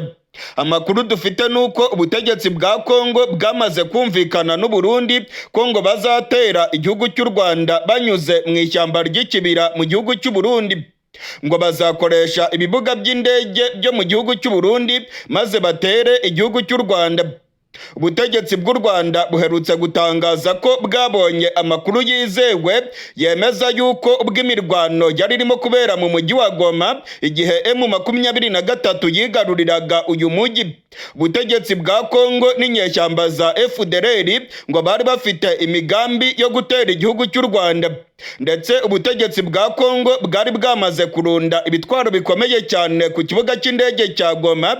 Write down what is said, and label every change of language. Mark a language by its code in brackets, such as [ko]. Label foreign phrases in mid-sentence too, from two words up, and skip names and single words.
[rw] Amakuru dufite nuko ubutegetsi bwa Kongo bwamaze kumvikana n'u Burundi ko ngo bazatera igihugu cy'u Rwanda banyuze mu ishyamba ry'ikibira mu gihugu cy'u Burundi. Ngo bazakoresha ibibuga by'indege byo mu gihugu cy'u Burundi maze batere igihugu cy'u Rwanda. Ubutegetsi bw'u Rwanda buherutse gutangaza ko bwabonye amakuru yizewe yemeza yuko ubwo imirwano yari irimo kubera mu mujyi wa Goma igihe M23 yigaruriraga uyu mujyi. ubutegetsi bwa Kongo n'inyeshyamba za FDLR ngo bari bafite imigambi yo gutera igihugu cy'u Rwanda, ndetse ubutegetsi bwa Kongo bwari bwamaze kurunda ibitwaro bikomeye cyane ku kibuga cy'indege cya Goma.